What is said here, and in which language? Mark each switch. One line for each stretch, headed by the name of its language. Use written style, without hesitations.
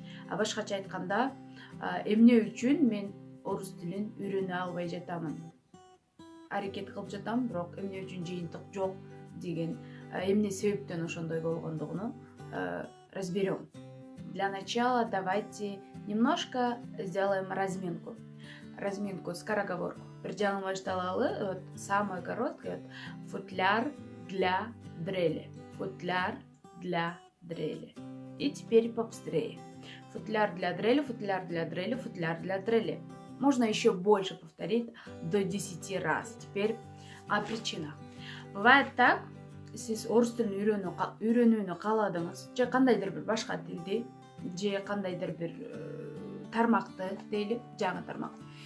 Kyrgyz: Башкача айтканда, эмне үчүн мен орус тилин үйрөнө албай жатамын. Аракет кылып жатам, бирок эмне үчүн жыйынтык жок деген, эмне себептен ошондой болгондугуну разберем.
Russian: Для начала давайте немножко сделаем разминку. Скороговорку.
Kyrgyz: Бир жаңы башталалы,
Russian: самое короткое, футляр для дрели. Футляр для дрели. И теперь побыстрее. Футляр для дрели, футляр для дрели, футляр для дрели. Можно еще больше повторить до 10 раз. Теперь о причинах. Бывает так,
Kyrgyz: сиз орус тилин үйрөнүүнү кааладыңыз, же кандайдыр бир башка тилди, же кандайдыр бир тармакты дейли, жаңы тармак.